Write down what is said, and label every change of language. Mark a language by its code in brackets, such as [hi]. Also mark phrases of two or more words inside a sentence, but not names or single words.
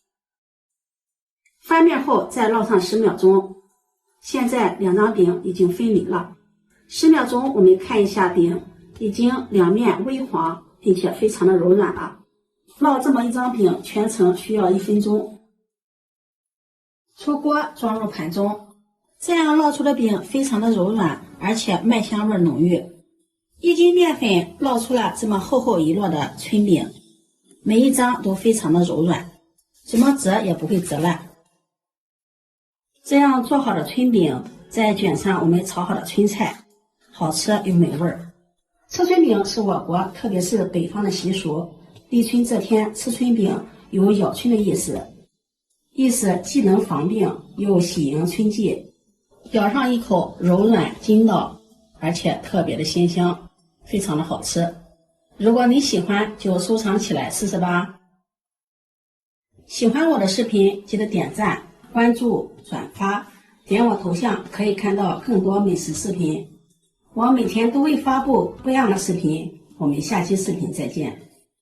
[zh] 翻面後再烙上10秒鐘，現在2張餅已經分離了。10秒鐘我們看一下餅，已經2面微黃，並且非常的柔軟了。烙這麼1張餅全程需要1分鐘。出鍋裝入盤中，這樣烙出的餅非常的柔軟，而且麥香味濃郁。1斤麵粉烙出了這麼厚厚一摞的春餅，每一張都非常的柔軟，怎麼折也不會折爛。这樣做好的春餅再卷上我们炒好的春菜，好吃又美味。吃春饼是我国特別是北方的習俗，立春這天吃春餅有咬春的意思，既能防病又喜迎春季。咬上一口柔軟筋道，而且特別的鮮香，非常的好吃。如果你喜歡，就收藏起來試試吧。喜歡我的視頻，記得點讚、關注、轉發，點我頭像可以看到更多美食視頻。我每天都會發布不一樣的視頻，我們下期視頻再見。